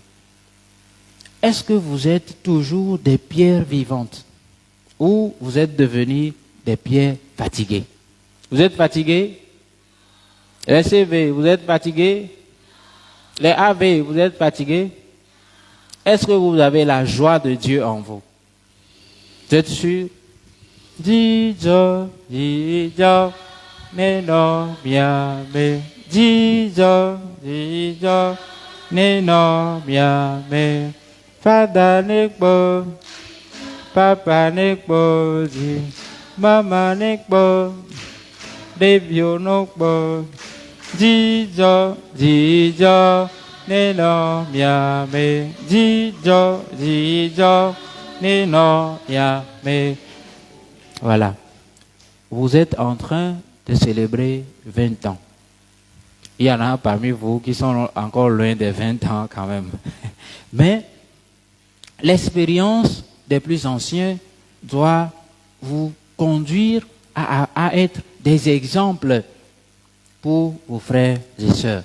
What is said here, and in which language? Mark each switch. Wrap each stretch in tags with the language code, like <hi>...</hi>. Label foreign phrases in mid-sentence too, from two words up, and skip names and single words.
<fr>Est-ce que vous êtes toujours des pierres vivantes ou vous êtes devenus des pierres fatiguées? Vous êtes fatigués? Les CV, vous êtes fatigués? Les AV, vous êtes fatigués? Est-ce que vous avez la joie de Dieu en vous? Vous êtes sûr? Dijo,</fr> <ee>neno miame. Dijo, neno miame. Fada nekbo, papa nekbo, mama nekbo, debio nekbo. Dijo, neno miame. Dijo, neno miame.</ee> <fr>Voilà. Vous êtes en train de célébrer 20 ans. Il y en a parmi vous qui sont encore loin des 20 ans quand même. Mais l'expérience des plus anciens doit vous conduire à être des exemples pour vos frères et sœurs.</fr>